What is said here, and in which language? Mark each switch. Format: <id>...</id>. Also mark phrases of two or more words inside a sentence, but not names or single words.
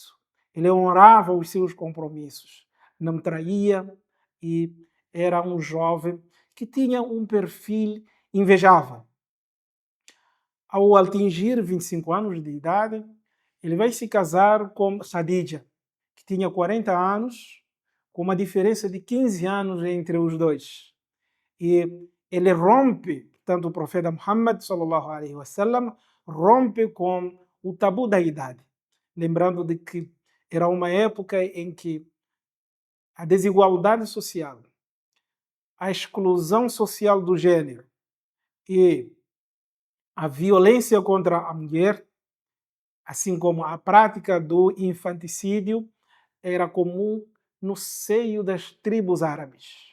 <pt>Ele honrava os seus compromissos, não traía e era um jovem que tinha um perfil invejável. Ao atingir 25 anos de idade, ele vai se casar com Khadija, que tinha 40 anos, com uma diferença de 15 anos entre os dois. E ele rompe, tanto o profeta Muhammad</pt> <ar>صلى الله عليه وسلم</ar> <pt>rompe com o tabu da idade, lembrando de que era uma época em que a desigualdade social, a exclusão social do gênero e a violência contra a mulher, assim como a prática do infanticídio, era comum no seio das tribos árabes.</pt>